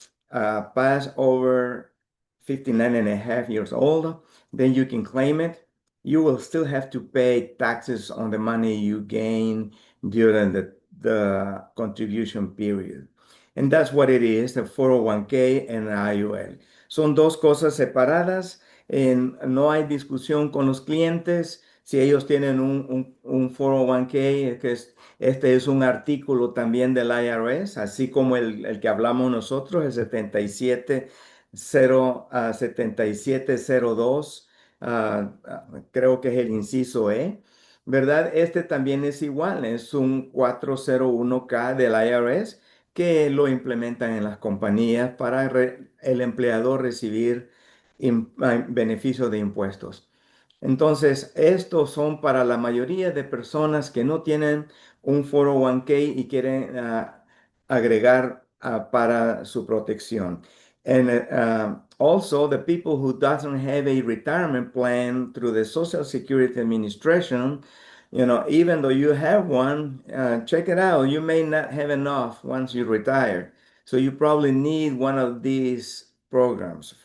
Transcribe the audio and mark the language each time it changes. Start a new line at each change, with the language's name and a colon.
English: pass over 59 and a half years old, then you can claim it. You will still have to pay taxes on the money you gain during the contribution period. And that's what it is, the 401k and the IUL.
Spanish: Son dos cosas separadas. No hay discusión con los clientes. Si ellos tienen un 401k, este es un artículo también del IRS, así como el que hablamos nosotros, el 7702, creo que es el inciso E, ¿verdad? Este también es igual, es un 401k del IRS que lo implementan en las compañías para el empleador recibir beneficios de impuestos. Entonces, estos son para la mayoría de personas que no tienen un 401k y quieren agregar para su protección.
English: And also, the people who doesn't have a retirement plan through the Social Security Administration, even though you have one, check it out. You may not have enough once you retire. So you probably need one of these programs.